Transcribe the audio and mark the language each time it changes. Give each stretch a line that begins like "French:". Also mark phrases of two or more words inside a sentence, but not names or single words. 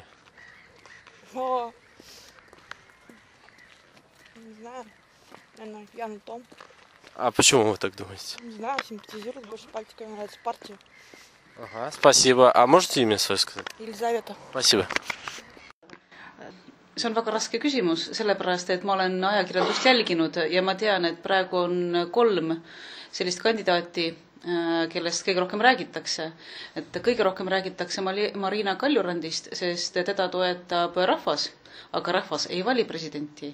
Russian: О, не знаю. Наверное, Ян Том. А почему вы так думаете? Не знаю, симпатизирует больше политикой, нравится партия. Ага, спасибо. А можете имя свое сказать? Елизавета. Спасибо.
Estonian: See on väga raske küsimus, sellepärast, et ma olen ajakirjandust jälginud ja ma tean, et praegu on 3 sellist kandidaati, kellest kõige rohkem räägitakse. Et kõige rohkem räägitakse Marina Kaljurandist, sest teda toetab rahvas, aga rahvas ei vali presidenti.